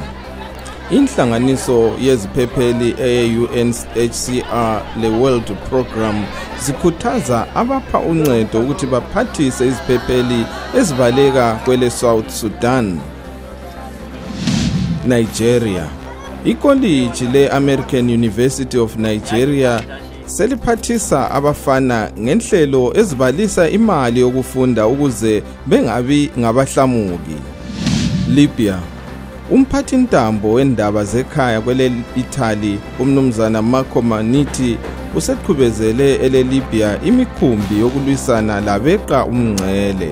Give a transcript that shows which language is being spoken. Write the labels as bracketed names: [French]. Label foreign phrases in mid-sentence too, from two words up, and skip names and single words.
[North Ndebele] Inhlanganiso yeziphepheli e-UNHCR le-World Program zikhuthaza abapha uncedo ukuthi baphathise iziphepheli ezibaleka kwele South Sudan. Nigeria. Ikoliji le-American University of Nigeria seliphathisa abafana ngenhlelo ezibalisa imali yokufunda ukuze bengabi ngabahlamuki. Libya. Umphathintambo wendaba zekhaya kwele Italy umnumzana Marco Manitti useqhubezele ele-Libya imikhumbi yokulwisana labeqa umngcele.